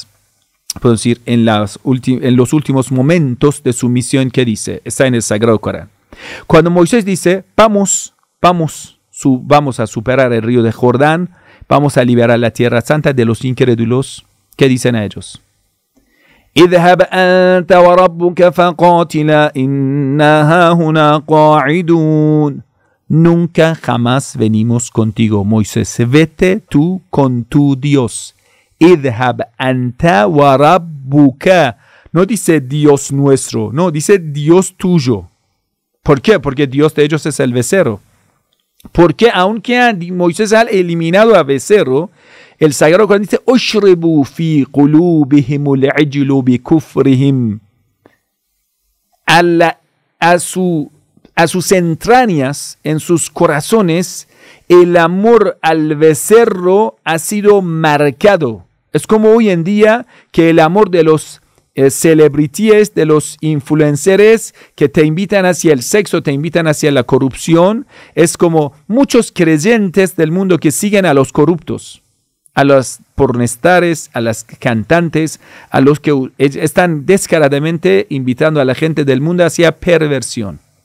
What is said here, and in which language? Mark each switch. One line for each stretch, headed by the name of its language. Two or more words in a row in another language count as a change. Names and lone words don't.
Spanish: puedo decir, en los últimos momentos de su misión, que dice, está en el Sagrado Corán. Cuando Moisés dice, vamos a superar el río de Jordán, vamos a liberar la tierra santa de los incrédulos, ¿qué dicen a ellos?
Arabic: اذهب أنت وربك فقاتلا إنا هاهنا قاعدون.
Spanish: Nunca jamás venimos contigo, Moisés. Vete tú con tu Dios.
Arabic: اذهب أنت وربك.
Spanish: No dice Dios nuestro, no, dice Dios tuyo. ¿Por qué? Porque Dios de ellos es el becerro. Porque aunque Moisés ha eliminado al becerro, el Sagrado Corán dice
Arabic: أشربوا في قلوبهم العجل بكفرهم.
Spanish: A sus entrañas, en sus corazones, el amor al becerro ha sido marcado. Es como hoy en día que el amor de los celebrities, de los influencers que te invitan hacia el sexo, te invitan hacia la corrupción, es como muchos creyentes del mundo que siguen a los corruptos, a los pornestars, a las cantantes, a los que están descaradamente invitando a la gente del mundo hacia perversión.